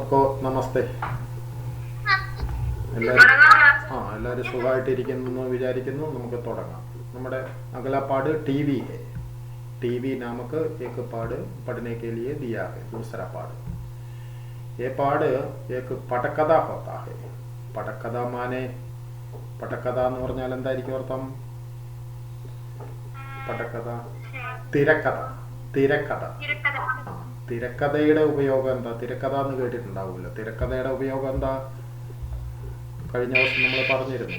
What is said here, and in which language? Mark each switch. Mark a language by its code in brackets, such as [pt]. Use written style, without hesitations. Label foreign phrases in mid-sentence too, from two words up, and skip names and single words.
[hi] सबको नमस्ते. [ml] എല്ലാവരും സുഖമായിട്ടിരിക്കുന്നു വിചാരിക്കുന്നു. നമുക്ക് തുടങ്ങാം. നമ്മുടെ [hi] अगला पाठ टीवी है. टीवी नामक एक पाठ पढ़ने के लिए दिया है. दूसरा पाठ ये पाठ एक पटकथा होता है. पटकथा माने [ml] പടക്കഥ എന്ന് പറഞ്ഞാൽ എന്തായിരിക്കും അർത്ഥം? പടക്കഥ തിരക്കഥ. തിരക്കഥ തിരക്കഥയുടെ ഉപയോഗം എന്താ? തിരക്കഥ എന്ന് കേട്ടിട്ടുണ്ടാവില്ല. തിരക്കഥയുടെ ഉപയോഗം എന്താ? കഴിഞ്ഞ ദിവസം നമ്മൾ പറഞ്ഞിരുന്നു.